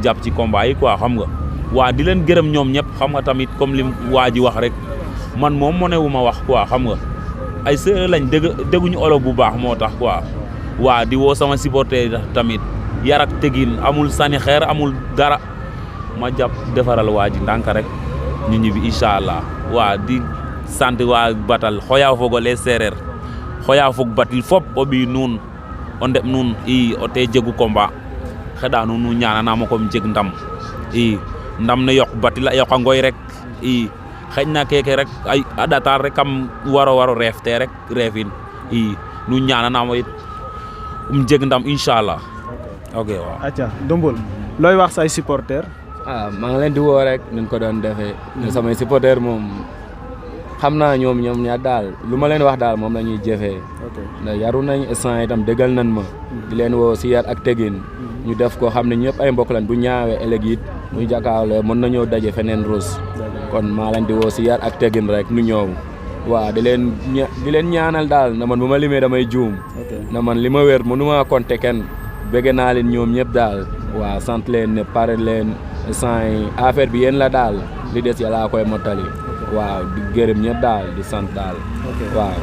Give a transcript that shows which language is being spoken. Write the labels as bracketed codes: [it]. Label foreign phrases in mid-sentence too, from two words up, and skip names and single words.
[wo] jàpp ci combat yi quoi xam nga waa di leen gërëm ñoom ñëpp xam nga tamit comme li waa ji wax rek man moom moo ne wu ma wax quoi xam nga ay séeréer lañ dégguñu olof bu baax moo tax quoi waa di woo sama supporter tamit yar ak tegin amul sànni xeer amul dara ma jàpp defaral waa ji ndànk rek ñu ñibbi incha allah waa di sant waa Batal [srr] xoya fogole séeréer xoya fog batil fop o ɓiy nuun o ndeɓ nuun i o te jegu combat xeɗa nuun nu ñaananamo kom jeg ndam i ndam ne yoq batil a yoqa ngoy rek i xëy keke rek ay a ɗatar rek kam waro reef te rek reefin i nu ñaananaam it jeg ndam inchallah ok waaw [wo] acca Dumbul looy wax say supporter maa ngi leen di woo rek nuñ ko doon defee ne samay supporter moom xam naa ñoom ñaar daal lu ma leen wax daal moom la ñuy jëfee ndax yaru nañ instant itam dëggal nañ ma di leen woo si yar ak tegin ñu def ko xam ne ñëpp ay mbokk lañ bu ñaawee ëllëg it muy jàkkaarloo mën nañoo daje feneen Rousse kon maa leen di woo si yar ak tegin rek nu ñëw waaw di leen ñaanal daal na man bu ma limee damay juum na man li ma wér mënuma compter kenn bëgg naa leen ñoom ñëpp daal waaw sant leen ne pare leen instant yi affaire bi yéen la daal li des yàlla koy mottali waaw di gërëm ñëpp daal di sant daal waaw